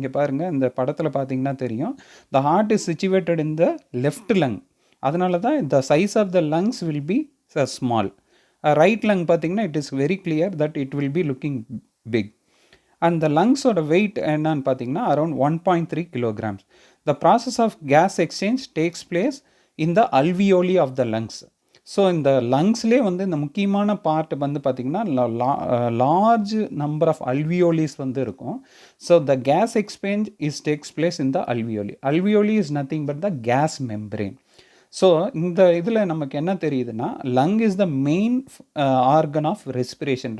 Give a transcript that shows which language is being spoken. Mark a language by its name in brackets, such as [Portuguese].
[Tamil] இங்கே பாருங்கள் இந்த படத்தில் பார்த்தீங்கன்னா தெரியும் [English] The heart is situated in the left lung. [Tamil] அதனால தான் [English] The size of the lungs will be small. Right lung பார்த்தீங்கன்னா it is very clear that it will be looking big. And the lungs ஓட weight [Tamil] என்னன்னு பார்த்தீங்கன்னா [English] around 1.3 kilograms. The process of gas exchange takes place in the alveoli of the lungs. [Tamil] So இந்த லங்ஸ்லேயே வந்து இந்த முக்கியமான part வந்து பார்த்திங்கன்னா [English] large number of [Tamil] அல்வியோலிஸ் வந்து இருக்கும். [English] So the gas exchange takes place in the alveoli. Alveoli is nothing but the gas membrane. So [Tamil] இந்த இதில் நமக்கு என்ன தெரியுதுன்னா [English] Lung is the main organ of respiration.